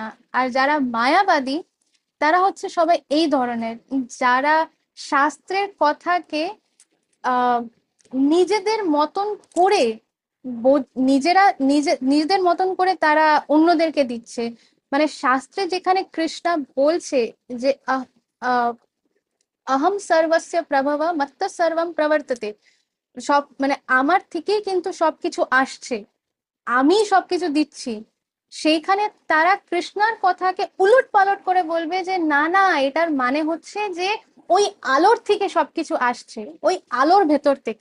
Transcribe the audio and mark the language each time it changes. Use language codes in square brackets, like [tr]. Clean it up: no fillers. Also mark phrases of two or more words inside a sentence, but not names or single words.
[bn] আর যারা মায়াবাদী, তারা হচ্ছে সবাই এই ধরনের, যারা শাস্ত্রের কথাকে আহ নিজেদের মতন করে নিজেদের মতন করে তারা অন্যদেরকে দিচ্ছে। মানে শাস্ত্রে যেখানে কৃষ্ণা বলছে যে [sa] অহম সর্বস্য প্রভব মত্ত সর্বম প্রবর্ততে, [bn] সব মানে আমার থেকেই কিন্তু সবকিছু আসছে, আমি সবকিছু দিচ্ছি, সেইখানে তারা কৃষ্ণার কথাকে উলট পালট করে বলবে যে না না, এটার মানে হচ্ছে যে ওই আলোর থেকে সবকিছু আসছে, ওই আলোর ভেতর থেকে।